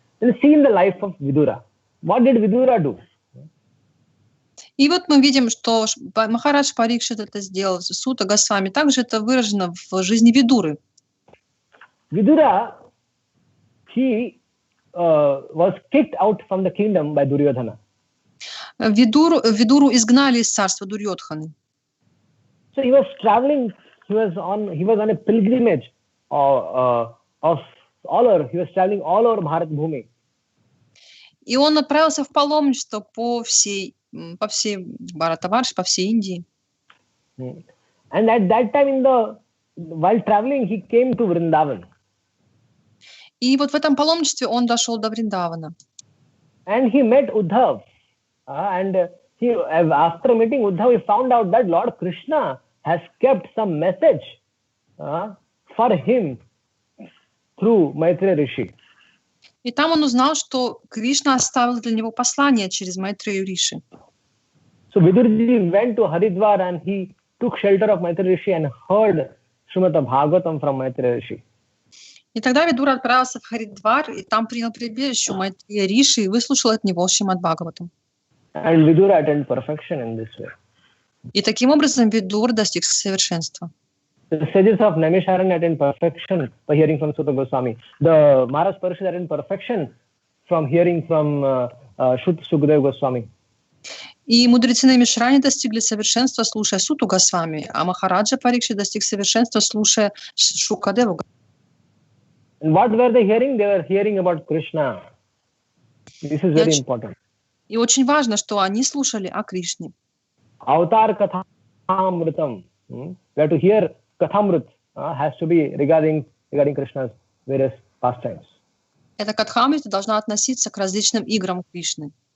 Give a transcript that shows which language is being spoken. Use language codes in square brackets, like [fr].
[en] And see in the life of Vidura. What did Vidura do? [ru] И вот мы видим, что Махарадж Парикшит это сделал, Сута Госвами. Также это выражено в жизни Видуры. [en] Vidura, he was kicked out from the kingdom by Duryodhana. [ru] Видуру изгнали из царства Дурьодханы. [en] So he was traveling. He was on a pilgrimage of all over. He was traveling all over Bharat Bhumi. [ru] И он отправился в паломничество по всей Бхаратаварше, по всей Индии. [en] And at that time, while traveling, he came to Vrindavan. [ru] И вот в этом паломничестве он дошел до Вриндавана. [en] And he met Uddhav. After meeting Uddhav, he found out that Lord Krishna has kept some message for him through Maitreya Rishi. [ru] И там он узнал, что Кришна оставил для него послание через Майтрею Риши. [en] So Vidurji went to Haridwar and he took shelter of Maitreya Rishi and heard Srimad Bhagavatam from Maitreya Rishi. [ru] И тогда Видура отправился в Харидвар, и там принял прибежище у Майтрея Риши и выслушал от него Шримад Бхагаватам. [en] And Vidura attained perfection in this way. [ru] И таким образом Видур достиг совершенства. [en] The sages of Naimisharanya attained perfection by hearing from Suta Goswami. The Maharaj Parishit attained perfection from hearing from Sukadeva Goswami. [ru] И мудрецы Наймишарани достигли совершенства, слушая Суту Госвами, а Махараджа Парикшит достиг совершенства, слушая Шукадеву. [en] And what were they hearing? They were hearing about Krishna. This is very important. [ru] И очень важно, что они слушали о Кришне. [sa] Avatar Kathamritam. [en] We have to hear Kathamrit has to be regarding Krishna's various pastimes. [ru] Эта Катхамрита должна относиться к различным играм Кришны.